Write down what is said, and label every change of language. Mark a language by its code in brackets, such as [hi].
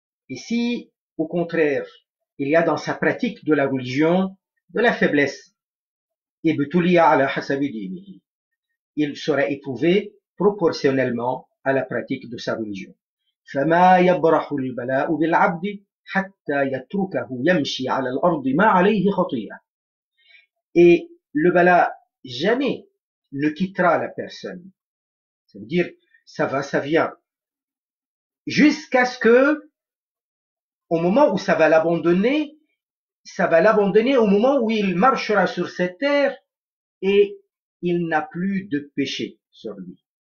[fr] Et si, au contraire, il y a dans sa pratique de la religion de la faiblesse. [ar] ibtuliya ala hasabi dinihi. [fr] Il sera éprouvé proportionnellement à la pratique de sa religion. [ar] فما يبرح البلاء بالعبد حتى يتركه يمشي على الأرض ما عليه خطيئة. [fr] Et le bala jamais ne quittera la personne. Ça veut dire, ça va, ça vient. Jusqu'à ce que, au moment où ça va l'abandonner au moment où il marchera sur cette terre et il n'a plus de péché sur lui.